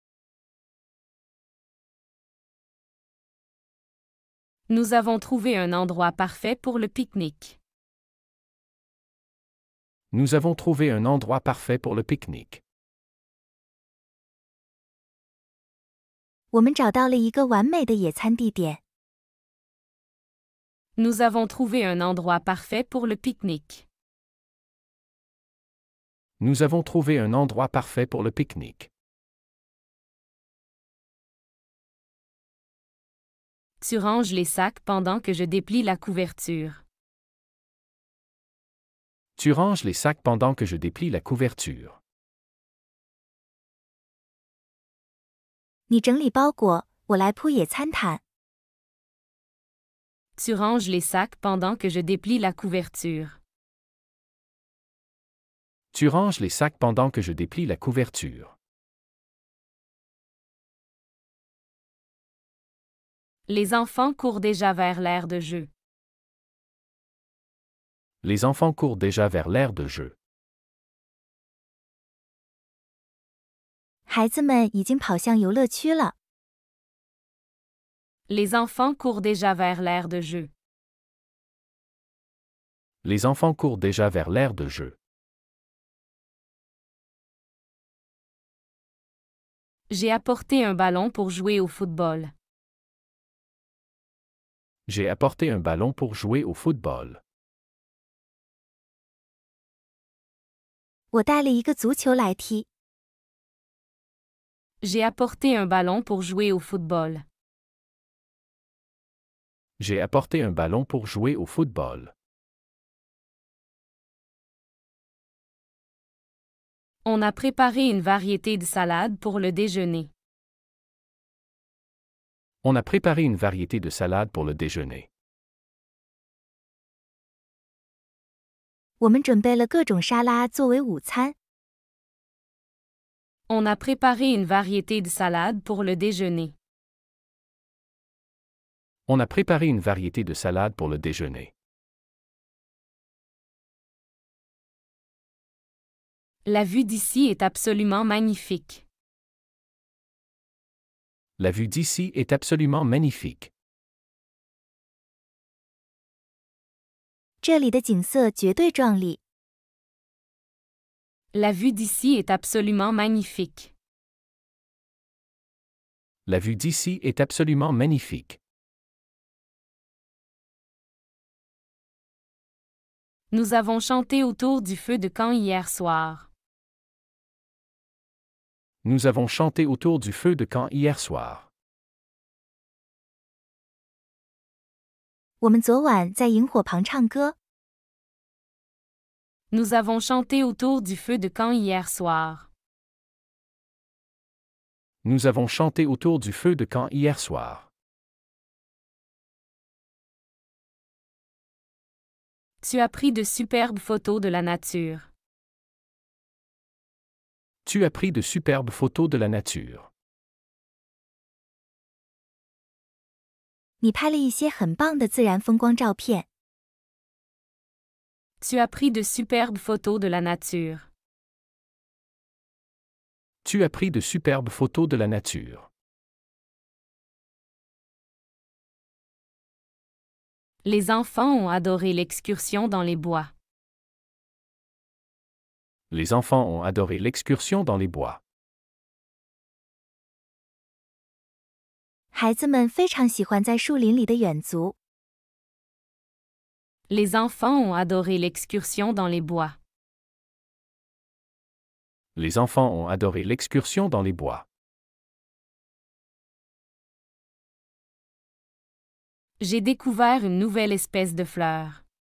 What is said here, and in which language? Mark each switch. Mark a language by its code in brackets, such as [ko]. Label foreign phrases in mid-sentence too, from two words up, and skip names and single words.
[fr] Nous avons trouvé un endroit parfait pour le pique-nique. Nous avons trouvé un endroit parfait pour le pique-nique. [zh] 我们找到了一个完美的野餐地点。 [fr] Nous avons trouvé un endroit parfait pour le pique-nique. Nous avons trouvé un endroit parfait pour le pique-nique. Tu ranges les sacs pendant que je déplie la couverture. Tu ranges les sacs pendant que je déplie la couverture. [zh] 你整理包裹，我来铺野餐毯。 [fr] Tu ranges les sacs pendant que je déplie la couverture. Tu ranges les sacs pendant que je déplie la couverture. Les enfants courent déjà vers l'aire de jeu. Les enfants courent déjà vers l'aire de jeu. [zh] 孩子们已经跑向游乐区了。 [fr] Les enfants courent déjà vers l'aire de jeu. Les enfants courent déjà vers l'aire de jeu. J'ai apporté un ballon pour jouer au football. J'ai apporté un ballon pour jouer au football. [zh] 我带了一个足球来踢。 [fr] J'ai apporté un ballon pour jouer au football. J'ai apporté un ballon pour jouer au football. On a préparé une variété de salades pour le déjeuner. On a préparé une variété de salades pour le déjeuner. [zh] 我们准备了各种沙拉作为午餐。 [fr] On a préparé une variété de salades pour le déjeuner. On a préparé une variété de salades pour le déjeuner. La vue d'ici est absolument magnifique. La vue d'ici est absolument magnifique. [zh] 这里的景色绝对壮丽。 [fr] La vue d'ici est absolument magnifique. La vue d'ici est absolument magnifique. Nous avons chanté autour du feu de camp hier soir. Nous avons chanté autour du feu de camp hier soir. [zh] 我们昨晚在萤火旁唱歌。 [fr] Nous avons chanté autour du feu de camp hier soir. Nous avons chanté autour du feu de camp hier soir. Tu as pris de superbes photos de la nature. Tu as pris de superbes photos de la nature. [zh] 你拍了一些很棒的自然风光照片。 [fr] Tu as pris de superbes photos de la nature. Tu as pris de superbes photos de la nature. Les enfants ont adoré l'excursion dans les bois. Les enfants ont adoré l'excursion dans les bois. [zh] 孩子们非常喜欢在树林里的远足。 [fr] Les enfants ont adoré l'excursion dans les bois. Les enfants ont adoré l'excursion dans les bois. J'ai découvert une nouvelle espèce de fleur.